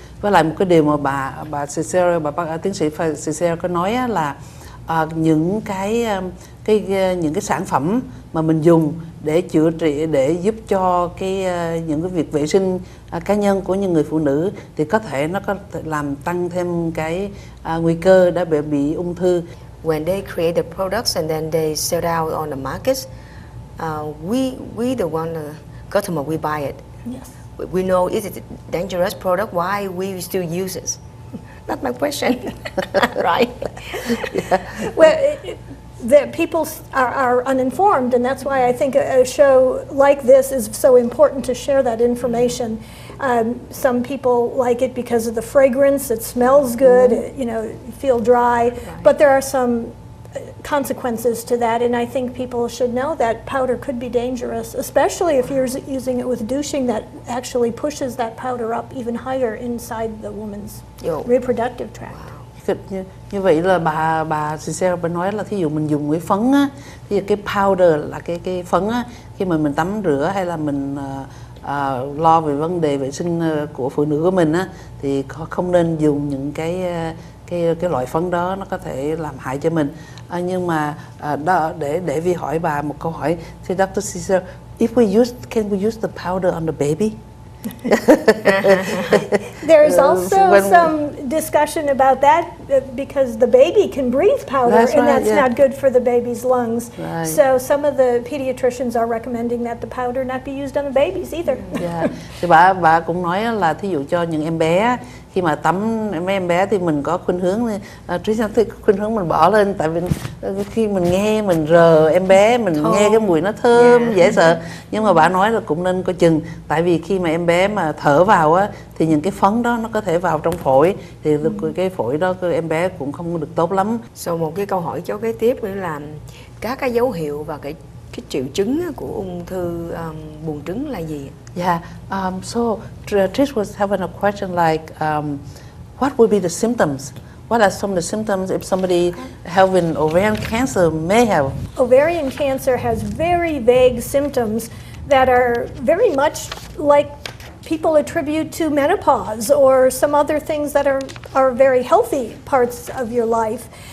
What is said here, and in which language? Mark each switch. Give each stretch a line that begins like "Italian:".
Vietnamese: Với lại một cái điều mà bà Cecilia, tiến sĩ Cecilia có nói á, là những cái sản phẩm mà mình dùng để chữa trị, để giúp cho những cái việc vệ sinh cá nhân của những người phụ nữ thì có thể nó có thể làm tăng thêm cái nguy cơ đã bị ung thư.
English: When they create the products and then they sell out on the markets, we the one customer, we buy it. Yes. We know is it a dangerous product, why we still use it. That's my question. Right? Yeah. Well, the people are uninformed, and that's why I think a show like this is so important to share that information. Some people like it because of the fragrance, it smells good, you feel dry, right. But there are some consequences to that, and I think people should know that powder could be dangerous, especially if you're using it with douching that actually pushes that powder up even higher inside the woman's reproductive tract. Wow.
Vietnamese: Như vậy là bà Cecilia nói là thí dụ mình dùng cái phấn á, thì cái powder là cái phấn á, khi mà mình tắm rửa hay là mình lo về vấn đề vệ sinh của phụ nữ của mình á, thì không nên dùng những cái loại phấn đó, nó có thể làm hại cho mình. Nhưng mà để Vi hỏi bà một câu hỏi, thì Dr.
English: Caesar, can we use the powder on the baby? There's also some discussion about that because the baby can breathe powder, That's and right, that's yeah. not good for the baby's lungs. Right. So some of the pediatricians are recommending that the powder not be used on the babies either. Yeah.
Vietnamese: Thì bà cũng nói là thí dụ cho những em bé, khi mà tắm mấy em bé thì mình có khuynh hướng khuynh hướng mình bỏ lên, tại vì khi mình nghe mình rờ em bé, mình nghe cái mùi nó thơm dễ sợ. Nhưng mà bà nói là cũng nên coi chừng, tại vì khi mà em bé mà thở vào á thì những cái phấn đó nó có thể vào trong phổi, thì cái phổi đó em bé cũng không được tốt lắm. Sau một cái câu hỏi cháu kế tiếp nữa là các cái dấu hiệu và cái triệu chứng của ung thư buồng trứng là gì?
English: Yeah, so Trish was having a question like, what would be the symptoms? What are some of the symptoms if somebody having ovarian cancer may have? Ovarian cancer has very vague symptoms that are very much like people attribute to menopause or some other things that are very healthy parts of your life.